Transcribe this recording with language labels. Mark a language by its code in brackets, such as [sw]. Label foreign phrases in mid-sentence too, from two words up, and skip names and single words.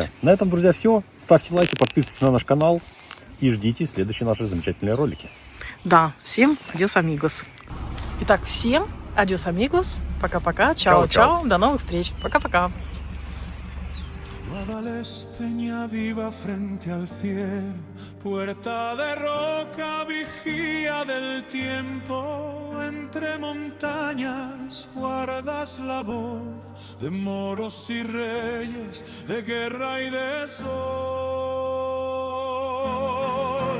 [ru] Друзья, на этом, друзья, все. Ставьте лайки, подписывайтесь на наш канал и ждите следующие наши замечательные ролики. Да, всем [es] adiós, amigos. [ru] Итак, всем [es] adiós, amigos. [ru] Пока-пока. Чао-чао. До новых встреч. Пока-пока. [es] Guadalest, peña viva frente al cielo, puerta de roca, vigía del tiempo, entre montañas guardas la voz de moros y reyes, de guerra y de sol.